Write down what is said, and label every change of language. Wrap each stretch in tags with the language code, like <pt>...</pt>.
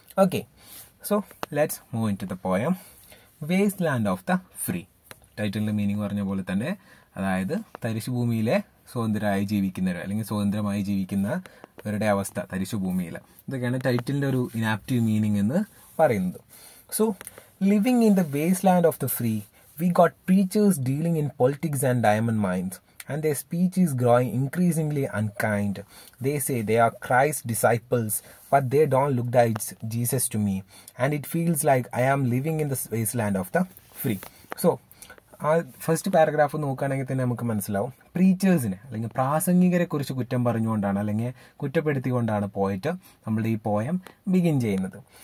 <en>Okay, let's move in to the poem waste land of the free.</en> <ml>ടൈറ്റിലിൻ്റെ meaning പറഞ്ഞ പോലെ തന്നെ, അതായത് തരിശുഭൂമിയിലെ സ്വതന്ത്രരായി ജീവിക്കുന്നവർ അല്ലെങ്കിൽ സ്വതന്ത്രമായി ജീവിക്കുന്നവരുടെ അവസ്ഥ തരിശുഭൂമിയിൽ. ഇതൊക്കെയാണ് ടൈറ്റിലിൻ്റെ ഒരു ഇനാപ്റ്റീവ് മീനിങ് എന്ന് പറയുന്നത്.</ml> <en>Living in the wasteland of the free, we got preachers dealing in politics and diamond mines, and their speech is growing increasingly unkind. They say they are Christ's disciples, but they don't look like Jesus to me, and it feels like I am living in the wasteland of the free.</en> <ml>ആ first paragraph നോക്കുകയാണെങ്കിൽ തന്നെ നമുക്ക് മനസ്സിലാവും, പ്രീച്ചേഴ്സിനെ അല്ലെങ്കിൽ പ്രാസംഗികരെ കുറിച്ച് കുറ്റം പറഞ്ഞുകൊണ്ടാണ് അല്ലെങ്കിൽ കുറ്റപ്പെടുത്തിക്കൊണ്ടാണ് പോയിട്ട് നമ്മളുടെ ഈ പോയം ബിഗിൻ ചെയ്യുന്നത്.</ml>